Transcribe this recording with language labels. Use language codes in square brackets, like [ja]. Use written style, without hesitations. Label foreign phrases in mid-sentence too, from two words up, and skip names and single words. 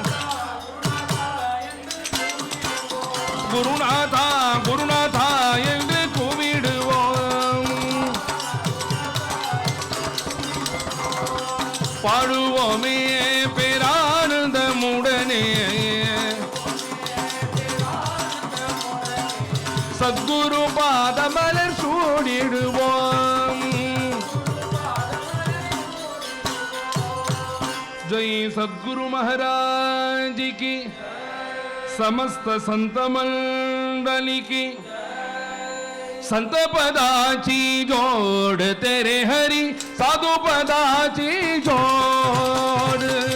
[ta] குருநாதா குருநாதா என்று கூவிடுவோம் பாடுவோமே பேரானந்தமுடனே சத்குரு பாதமலர் சூடிடுவோம் [hi] जय सद्गुरु महाराज की समस्त संत मंडली की [mr] संत पदाची जोड तेरे हरी साधु पदाची जोड